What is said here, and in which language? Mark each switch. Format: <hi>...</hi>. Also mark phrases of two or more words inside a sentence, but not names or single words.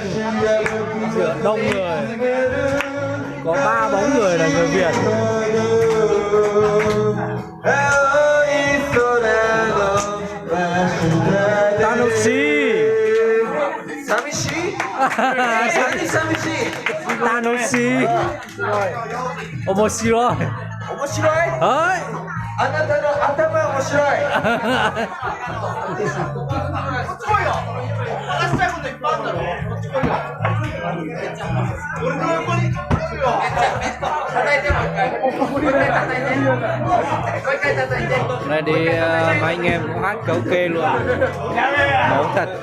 <vi>Giữa đông người, có 3-4 người là người Việt.</vi> <ja>Tanoshi. Tanoshi. Omoshiroi. 面白いはい。あなたの頭面白いこっち来いよ話したいこといっぱいあるだろこっち来いよ俺の横に来いよ叩いてもう一回もう一回叩いてもう一回叩いて</ja> <vi>Này đi mấy anh em cũng hát karaoke luôn. Máu thật.</vi>